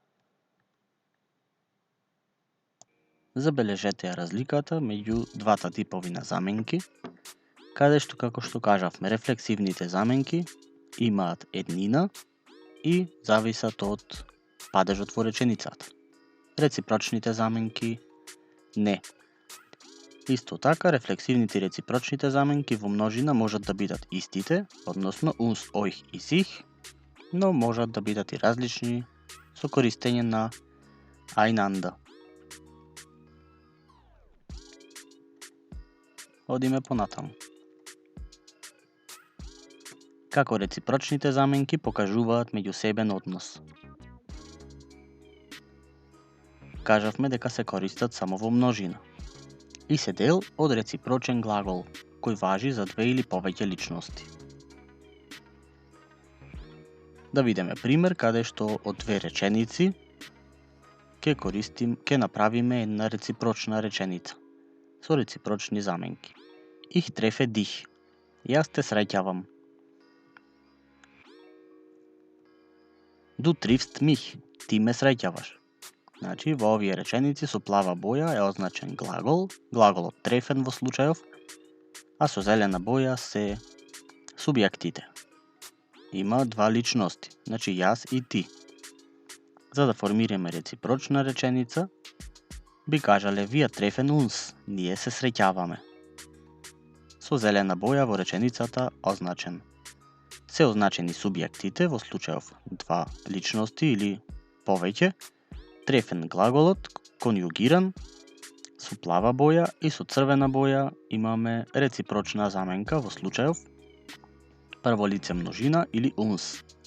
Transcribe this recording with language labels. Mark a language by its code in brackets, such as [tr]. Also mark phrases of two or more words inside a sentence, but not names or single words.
[mk] Забележете ја разликата меѓу двата типови на заменки, каде што, како што кажавме, рефлексивните заменки имаат еднина и зависат од падежот во реченицата. Реципрочните заменки не. Исто така, рефлексивните и реципрочните заменки во множина можат да бидат истите, односно [de] uns, euch [mk] и sich, но можат да бидат и различни со користење на einander. Одиме понатаму. Како реципрочните заменки покажуваат меѓусебен однос. Кажавме дека се користат само во множина и се дел од реципрочен глагол, кој важи за две или повеќе личности. Да видиме пример каде што од две реченици ќе направиме една реципрочна реченица со реципрочни заменки. [de] Ich treffe dich. [mk] Јас те среќавам. [de] Du triffst mich. [mk] Ти ме среќаваш. Значи, во овие реченици со плава боја е означен глагол, глаголот treffen во случајов, а со зелена боја се субјектите. Има два личности, значи јас и ти. За да формираме реципрочна реченица, би кажале [de] wir treffen uns, [mk] ние се среќаваме. Со зелена боја во реченицата означен. Се означени субјектите во случајов два личности или повеќе, treffen глаголот конјугиран со плава боја и со црвена боја имаме реципрочна заменка во случајов прво лице множина или uns.